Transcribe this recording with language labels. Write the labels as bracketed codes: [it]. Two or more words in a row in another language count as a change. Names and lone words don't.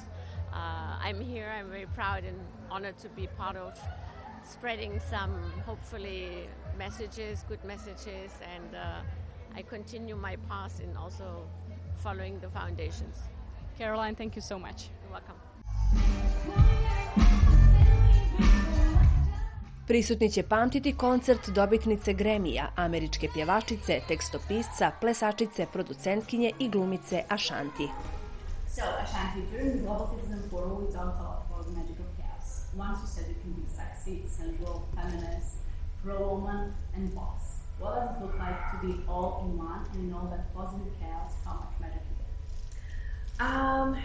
[en] I'm here. I'm very proud and honored to be part of spreading some, hopefully, messages, good messages, and I continue my path in also following the foundations. Caroline, thank you so much. You're welcome. [hr] Prisutni će pamtiti koncert dobitnice Grammy-a, američke pjevačice, tekstopisca, plesačice, producentkinje i glumice Ashanti. [en] So, Ashanti, during the Global Citizen Forum, we talked about the magic of chaos. Once you said you can be sexy, sensual, feminist, pro-woman, and boss. What does it look like to be all in one and know that positive chaos, how much magic you get?